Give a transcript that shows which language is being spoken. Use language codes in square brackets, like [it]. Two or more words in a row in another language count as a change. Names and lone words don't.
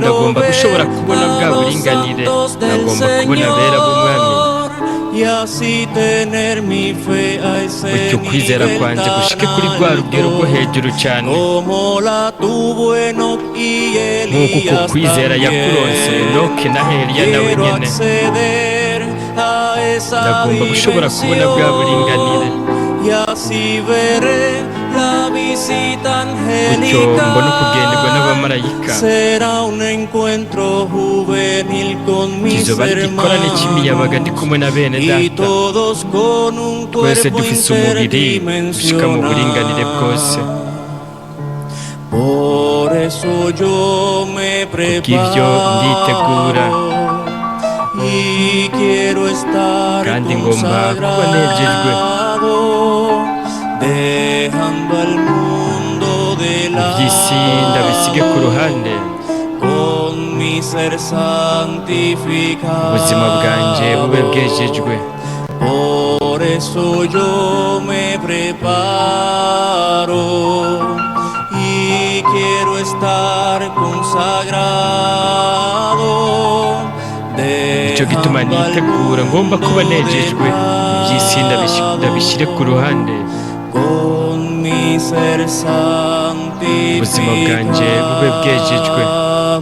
[rw] ndagomba gushobora [es] ver [rw] kubona bwa [es] a los [rw] buringanire, [es] santos del [rw] ndagomba kubona abera b'umwami, [es] Señor y así tener mi fe a ese [rw] gutyo kwizera [es] nivel [rw] kwanjye gushike kuri rwa rugero rwo [es] tan alto [rw] hejuru cyane, [es] como la tuvo Enoch y [rw] nk'uko uko [es] Elías [rw] kwizera yakuronse Enoke na Eliya nawe [es] Quiero [rw] nyene. [es] acceder a esa [rw] ndagomba gushobora kubona bwa buringanire, [es] dimensión y así veré la visita [rw] gutyo mbone kugenderwa [es] angelical. [rw] n'abamarayika. [es] Será un encuentro juvenil con mis [rw] kizoba ari igikorane cy'imiyabaga ndi [es] hermanos [rw] kumwe na bene [es] y [rw] data, [es] todos con un [rw] twese [es] cuerpo [rw] dufise umubiri ushika mu buringanire bwose. [es] interdimensional. Por eso yo me [rw] kubw'ibyo nditegura [es] preparo y quiero estar [rw] kandi ngomba kuba negejwe. [es] consagrado, dejando al mundo de [rw] iby'isi ndabisige ku ruhande, [es] lado, con mi ser santificado. [rw] ubuzima bwanjye bube bwejejwe. [es] Por eso yo me preparo y quiero estar consagrado, [rw] nicyo gituma nitegura ngomba kuba negejwe. iby'isi ndabishyire ku ruhande, [es] con mi ser [rw] ubuzima bwanjye bube bwejejwe. [es] santificado.